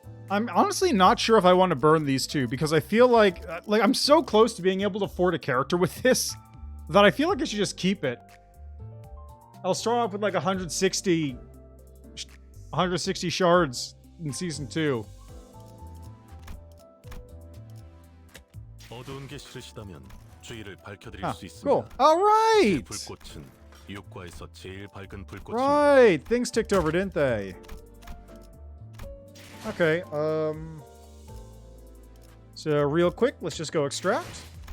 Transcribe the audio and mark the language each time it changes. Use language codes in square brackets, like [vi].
[en] I'm honestly not sure if I want to burn these two because I feel like I'm so close to being able to afford a character with this that I feel like I should just keep it. I'll start off with like 160 shards in season 2. [ko] 어두운 게 싫으시다면 주의를 밝혀드릴 수 있습니다. [en] Cool. All right. [ko] 불꽃은 육과에서 제일 밝은 불꽃입니다. [en] Right. Things ticked over, didn't they? Okay, so real quick, let's just go extract.